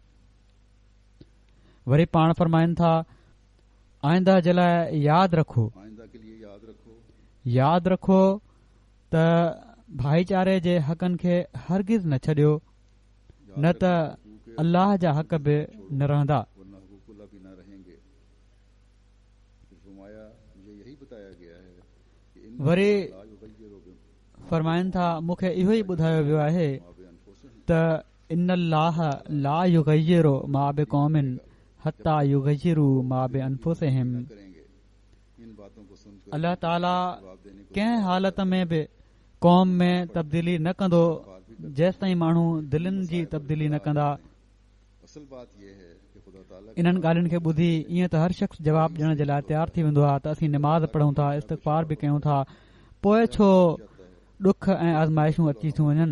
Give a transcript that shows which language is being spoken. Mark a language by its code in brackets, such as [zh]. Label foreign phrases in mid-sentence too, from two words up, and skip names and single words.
[sd] वरी पाण फरमाइनि था आइंदा जे लाइ यादि रखो त भाईचारे जे हक़नि खे हरगिज़ न छॾियो न त अल्लाह जा हक़ बि न रहंदा। वरी फरमाइनि था मूंखे इहो ई ॿुधायो वियो आहे त [ar] إن الله لا يغير ما بقوم حتى يغيروا ما بأنفسهم. [sd] अल्लाह ताला कंहिं हालत में बि क़ौम में तब्दीली न कंदो जेसि ताईं माण्हू दिलनि जी तब्दीली न कंदा। इन्हनि ॻाल्हियुनि खे ॿुधी ईअं त हर शख़्स जवाबु ॾियण जे लाइ तयारु थी वेंदो आहे त असीं निमाज़ पढ़ूं था, इस्तग़फ़ार बि कयूं था, पोइ छो ॾुख ऐं आज़माइशूं अची थियूं वञनि।